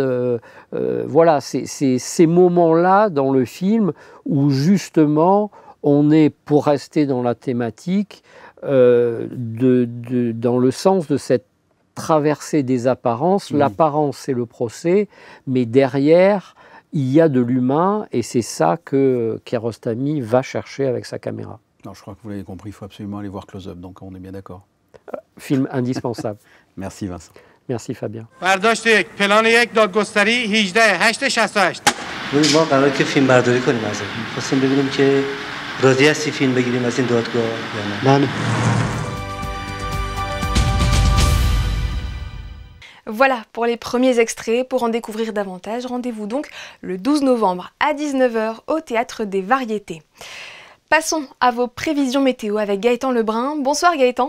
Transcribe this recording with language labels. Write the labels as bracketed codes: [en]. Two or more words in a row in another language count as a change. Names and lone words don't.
[fr] Voilà, c'est ces moments-là dans le film où justement on est, pour rester dans la thématique, dans le sens de cette traversée des apparences. L'apparence, c'est le procès, mais derrière, il y a de l'humain, et c'est ça que Kiarostami va chercher avec sa caméra. Non, je crois que vous l'avez compris, il faut absolument aller voir Close Up, donc on est bien d'accord. Film indispensable. Merci Vincent. Merci Fabien. [fa] برداشت یک پلان یک دادگستری 18/8/68. ما قراره که فیلم برداری کنیم از این. خواستیم ببینیم که راضی هستی فیلم بگیریم از این دادگاه یا نه. نه. [fr] Voilà pour les premiers extraits. Pour en découvrir davantage, rendez-vous donc le 12 novembre à 19h au Théâtre des Variétés. Passons à vos prévisions météo avec Gaëtan Lebrun. Bonsoir Gaëtan.